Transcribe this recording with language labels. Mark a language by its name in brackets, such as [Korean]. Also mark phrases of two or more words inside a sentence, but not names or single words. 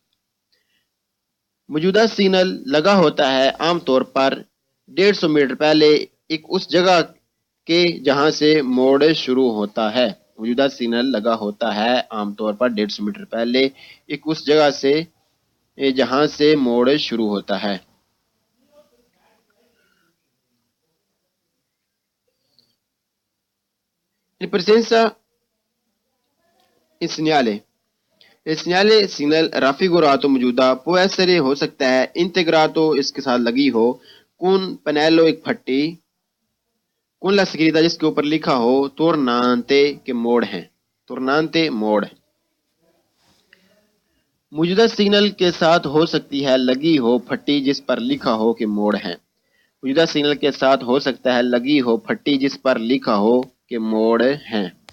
[Urdu] موجودہ سگنل لگا ہوتا ہے عام طور پر 150 میٹر پہلے ایک اس جگہ کے جہاں سے موڑ شروع ہوتا ہے۔ موجودہ سگنل لگا ہوتا ہے عام طور پر 150 میٹر پہلے ایک اس جگہ سے جہاں سے موڑ شروع ہوتا ہے۔ [Italian] In presenza il segnale signal raffigurato [Urdu] موجودہ [Italian] può essere [Urdu] ہو سکتا ہے integrato اس کے ساتھ لگی ہو [Italian] con pannello [Urdu] ایک پھٹی [Italian] con la scritta [Urdu] جس کے اوپر لکھا ہو tornante کے موڑ ہیں، tornante موڑ۔ موجودہ سگنل کے ساتھ ہو سکتی ہے لگی ہو پھٹی جس پر لکھا ہو کہ موڑ ہیں۔ موجودہ سگنل کے ساتھ ہو سکتا ہے لگی ہو پھٹی جس پر لکھا ہو کہ موڑ ہیں۔